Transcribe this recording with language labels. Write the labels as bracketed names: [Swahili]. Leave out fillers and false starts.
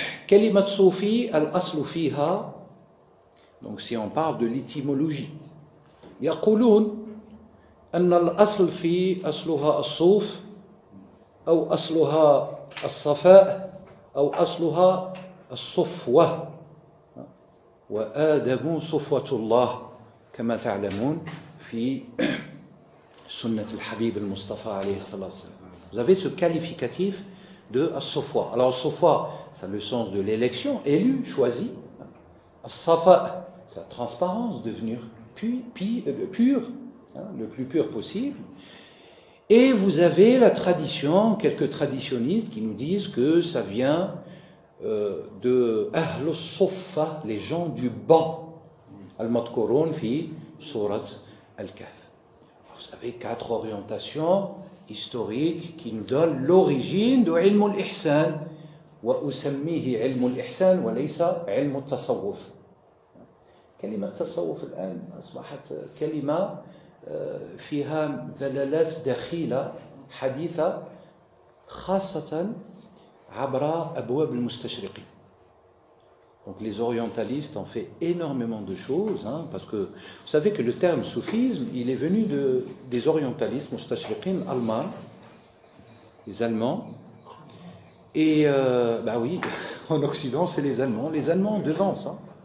[Arabic] كلمة صوفي الأصل فيها, [French] donc si on parle de l'étymologie, [Arabic] يقولون أن الأصل في أصلها الصوف أو أصلها الصفاء أو أصلها الصفوة. وآدم صفوة الله كما تعلمون في سنة الحبيب المصطفى عليه الصلاة والسلام. [French] Vous avez ce qualificatif de as-safwa. Alors as-safwa, ça a le sens de l'élection, élu, choisi. As-safa, c'est la transparence, devenir pur, le plus pur possible. Et vous avez la tradition, quelques traditionnistes qui nous disent que ça vient de Ahl al-Suffa, les gens du banc, [Arabic] al-Madkouroun fi Surat al-Kahf. [French] Vous avez 4 orientations historiques qui nous donnent l'origine de ilm al-ihsan. [Arabic] Wa usammihi ilm al-ihsan wa laysa ilm al-tasawwuf. كلمة تصوف الآن أصبحت كلمة فيها دلالات دخيلة حديثة خاصة عبر أبواب المستشرقين. [French] Donc les orientalistes ont fait énormément de choses, hein, parce que vous savez que le terme soufisme, il est venu des orientalistes, mustashriqin allemands, les Allemands. Et bah oui, en Occident, c'est les Allemands devancent. Hein.